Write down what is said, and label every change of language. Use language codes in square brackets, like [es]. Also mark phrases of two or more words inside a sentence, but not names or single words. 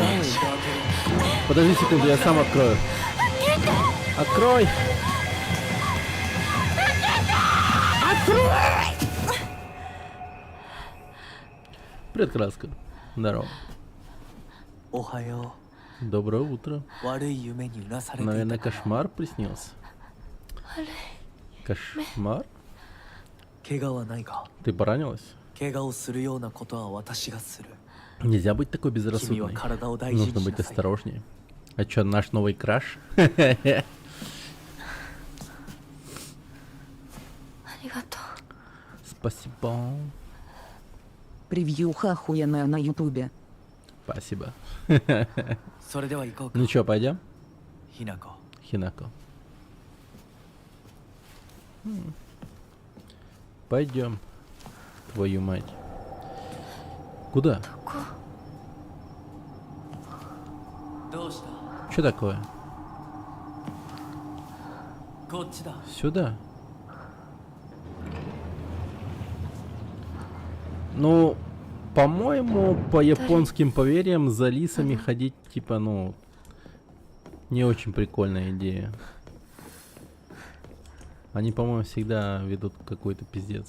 [ru] Подожди секунду, я сам открою. Открой. Привет, Краска. Здорово. [ja] おはよ [ru] Доброе утро. [ja] う。悪い夢にうなされていた [ru] Наверное, [ja] から [ru] кошмар приснился. Кошмар? [ja] 怪我はないが、 [ru] Ты поранилась? [ja] 怪我をするようなことは私がする。 [ru] Нельзя быть такой [ja] 君は [ru] безрассудной. [ja] 体を大事に [ru] Нужно [ja] し [ru] быть [ja] なさい。 [ru] осторожнее. А чё, наш новый краш? [ja] ありがとう。 [ru] Спасибо. Превьюха охуенная на ютубе. Спасибо. [ja] それでは行こうか [ru] Ну。чё, пойдем? [ja] ひなこ。 [ru] Хинако. Пойдем. Твою мать. Куда? [ja] どこ？どうした？ [ru] Что такое? [ja] こっちだ。 [ru] Сюда. Ну, по-моему, по японским поверьям за лисами ходить, типа, ну, не очень прикольная идея. Они, по-моему, всегда ведут какой-то пиздец.